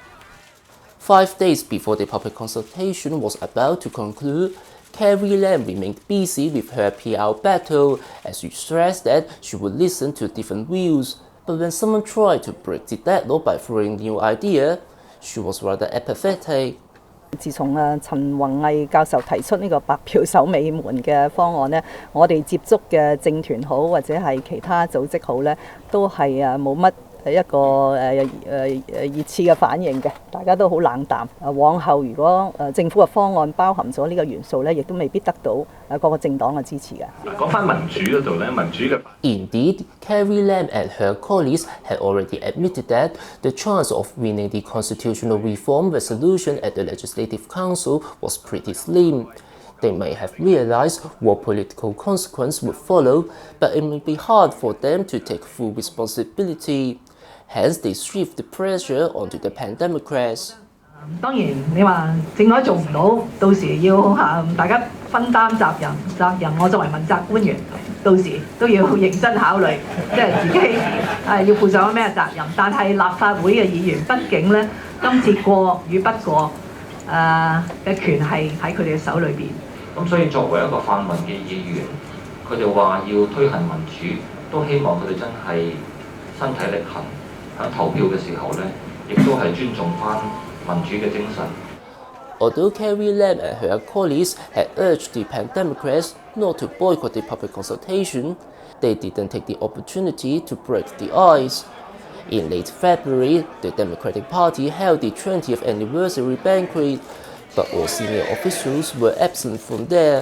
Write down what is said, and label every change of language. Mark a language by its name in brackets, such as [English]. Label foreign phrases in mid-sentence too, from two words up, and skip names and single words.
[English] 5 days before the public consultation was about to conclude, Carrie Lam remained busy with her PR battle as she stressed that she would listen to different views. But when someone tried to break the deadlock by throwing new ideas, she was rather apathetic. [Cantonese] 自從陳宏毅教授提出呢個白票守尾門嘅方案呢，我哋接觸嘅政團好或者係其他組織好呢，都係冇乜一個熱切嘅反應嘅，大家都好冷淡。往後如果政府嘅方案包含咗呢個元素呢，亦都未必得到各個政黨嘅支持嘅。講翻民主嗰度咧，民主嘅。 [English] Indeed, Carrie Lam and her colleagues had already admitted that the chance of winning the constitutional reform resolution at the Legislative Council was pretty slim. They may have realized what political consequence would follow, but it may be hard for them to take full responsibility. Hence, they shift the pressure onto the Pandemocrats. [Cantonese] 當然，你話政改做唔到，到時要大家分擔責任。我作為問責官員，到時都要認真考慮，即係自己要負上咩責任。但係立法會嘅議員，畢竟咧，今次過與不過嘅權係喺佢哋嘅手裏邊。咁所以作為一個泛民嘅議員，佢哋話要推行民主，都希望佢哋真係身體力行，喺投票嘅時候咧，亦都係尊重翻民主嘅精神。 [English] Although Carrie Lam and her colleagues had urged the Pandemocrats not to boycott the public consultation, they didn't take the opportunity to break the ice. In late February, the Democratic Party held the 20th anniversary banquet, but all senior officials were absent from there.